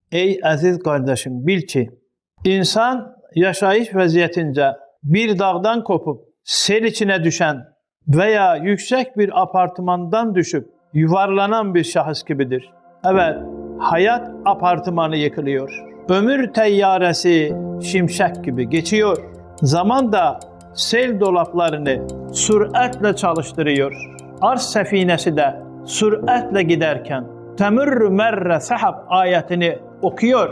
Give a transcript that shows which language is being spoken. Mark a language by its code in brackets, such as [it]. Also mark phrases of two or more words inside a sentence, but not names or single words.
[az] Ey əziz qardaşım, bil ki, insan yaşayış vəziyyətincə bir dağdan kopub, sel içinə düşən və ya yüksək bir apartmandan düşüb, yuvarlanan bir şahıs gibidir. [tr] Evet, hayat apartmanı yıkılıyor. Ömür təyyarəsi şimşək gibi geçiyor. Zaman da sel dolaplarını sürətle çalıştırıyor. Arz səfinəsi də sürətle giderken təmürrü mərrə səhab ayetini okuyor.